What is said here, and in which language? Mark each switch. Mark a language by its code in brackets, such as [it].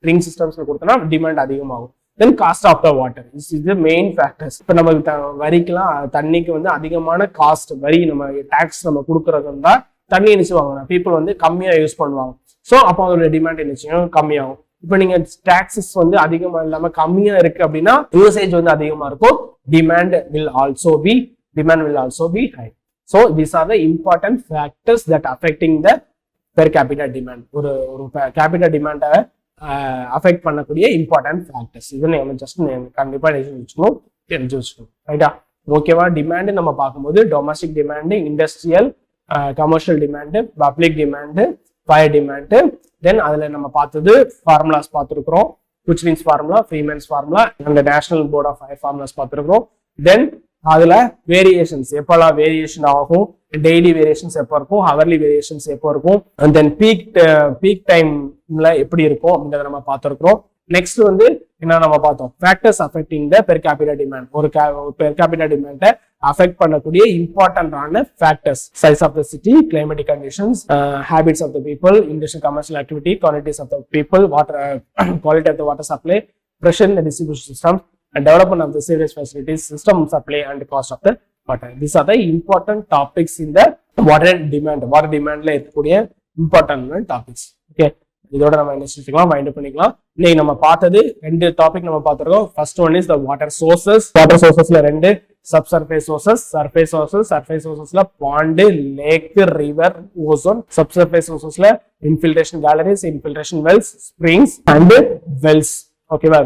[ta] Ring சிஸ்டம்ஸ்ல கொடுத்தோம்னா demand அதிகமாகும். [en] Then cost of the water is the main factors. [ta] இப்போ நமக்கு வரிக்கெல்லாம் தண்ணிக்கு வந்து அதிகமான காஸ்ட் வரி நம்ம டாக்ஸ் நம்ம கொடுக்கறது இருந்தா தண்ணி நினைச்சுவாங்க பீப்புள் வந்து கம்மியா யூஸ் பண்ணுவாங்க. ஸோ அப்போ அதோட டிமாண்ட் நிச்சயம் கம்மியாகும். இப்போ நீங்க டாக்ஸஸ் வந்து அதிகமா இல்லாம கம்மியா இருக்கு அப்படின்னா யூசேஜ் வந்து அதிகமா இருக்கும். [en] Demand will also be high. So these are the important factors that affecting the per capita demand. [ta] ஒரு capita demand அஃபெக்ட் பண்ணக்கூடிய இம்பார்ட்டன்ட் ஃபேக்டர்ஸ். இது நம்ம ஜஸ்ட் கண்டிப்பா தெரிஞ்சு வச்சுக்கணும். ரைட்டா? ஓகேவா? டிமாண்ட் நம்ம பார்க்கும்போது domestic demand, industrial, commercial demand, public demand, fire demand. தென் அதுல நம்ம பார்த்தது ஃபார்முலாஸ் பார்த்துருக்கிறோம். குச்லின்ஸ் ஃபார்முலா, ஃப்ரீமேன்ஸ் ஃபார்முலா, அந்த national board of fire formulas பார்த்துருக்கிறோம். தென் அதுல வேரியேஷன்ஸ் எப்பெல்லாம் வேரியேஷன் ஆகும், டெய்லி வேரியேஷன்ஸ் எப்போ இருக்கும், ஹவர்லி வேரியேஷன்ஸ் எப்போ இருக்கும், அண்ட் தென் பீக் டைம்ல எப்படி இருக்கும் அப்படின்றத நம்ம பார்த்துருக்கிறோம். நெக்ஸ்ட் வந்து என்ன நம்ம பார்த்தோம், ஃபேக்டர்ஸ் அஃபெக்டிங் த பெர் கேபிட்டா டிமாண்ட். ஒரு பெர் கேபிட்டா டிமாண்டை அஃபெக்ட் பண்ணக்கூடிய இம்பார்ட்டன்டான factors: size of the city, climatic conditions, habits of the people, industrial commercial activity, quantities of the people, water quality of the water supply, [en] pressure in the distribution system, and development of the sewage facilities, system supply and cost of the water. These are the important topics in the water demand. [ta] Water demand la இருக்கக்கூடிய important topics. Okay, இதோட நம்ம என்ன செஞ்சுக்கலாம், wind up பண்ணிக்கலாம். இன்னைக்கு நம்ம பார்த்தது ரெண்டு டாபிக் நம்ம பார்த்திருக்கோம். [en] First one is the water sources. [ta] Water சோர்சஸ்ல ரெண்டு subsurface sources, surface sources. Surface சோர்சஸ்ல bond, lakh, river, ozone. Subsurface சோர்சஸ்ல infiltration calories, infiltration Wells, springs and Wells. ஓகேவா?